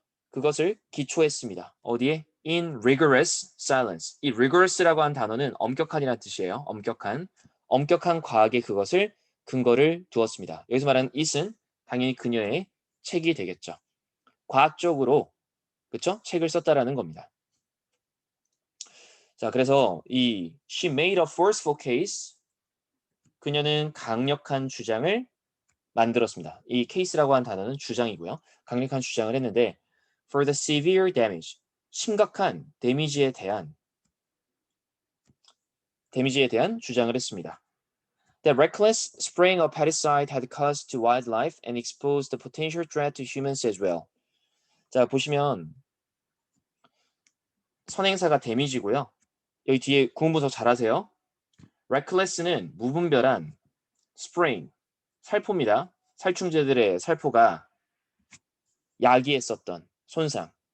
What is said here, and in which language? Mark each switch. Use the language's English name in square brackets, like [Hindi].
[Korean] 그것을 기초했습니다. 어디에? [English] In rigorous silence. [Korean] 이 rigorous라고 하는 단어는 엄격한이라는 뜻이에요. 엄격한 과학에 그것을 근거를 두었습니다. 여기서 말하는 it은 당연히 그녀의 책이 되겠죠. 과학적으로 그렇죠? 책을 썼다라는 겁니다. [English] 자, 그래서 이 she made a forceful case. [Korean] 그녀는 강력한 주장을 만들었습니다. 이 case라고 하는 단어는 주장이고요. 강력한 주장을 했는데 [English] for the severe damage. [Korean] 심각한 데미지에 대한 데미지에 대한 주장을 했습니다. [English] The reckless spraying of pesticide had caused to wildlife and exposed the potential threat to humans as well. [Korean] 자, 보시면 선행사가 데미지고요. 여기 뒤에 구문부터 잘하세요. reckless는 무분별한, spraying, 살포입니다. 살충제들의 살포가 야기했었던 손상.